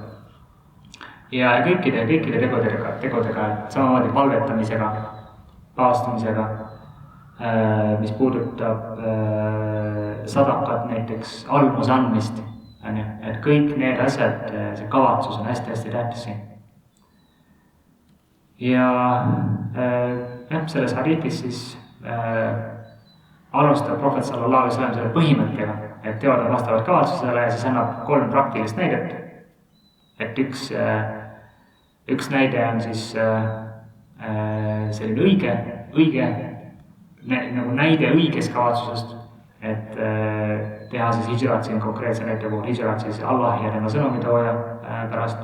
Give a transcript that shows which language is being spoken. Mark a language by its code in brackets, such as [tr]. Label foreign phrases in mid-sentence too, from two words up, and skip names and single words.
[et] Ja kõikide tegudega, et samamoodi palvetamisega, paastumisega, mis puudutab sadakat, näiteks almuse andmist, et kõik need asjad, see kavatsus on hästi tähtis siin. Ja selles hadiitis siis alustab prohvet [ar] صلى الله عليه وسلم [et] selle põhimõttega, et teod on vastavalt kavatsusele ja siis annab 3 praktilist näidet. Et üks näide on siis selline õige nagu näide õigest kavatsusest, et teha siis hijrat siin konkreetse näite puhul, hijrat siis Allah ja tema sõnumitooja pärast.